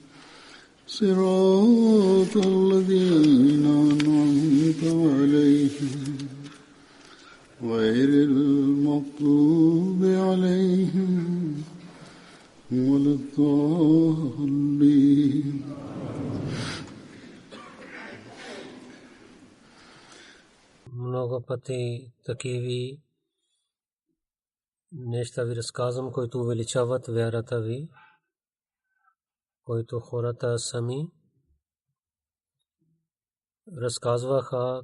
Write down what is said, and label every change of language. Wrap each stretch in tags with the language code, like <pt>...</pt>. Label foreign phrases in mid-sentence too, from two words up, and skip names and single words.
<ar>صراط الذين أنعمت عليهم غير المغضوب عليهم ولا الضالين.</ar> <bg>Много пъти такива неща ви разказвам, които увеличават вярата ви, които хората сами разказваха</bg>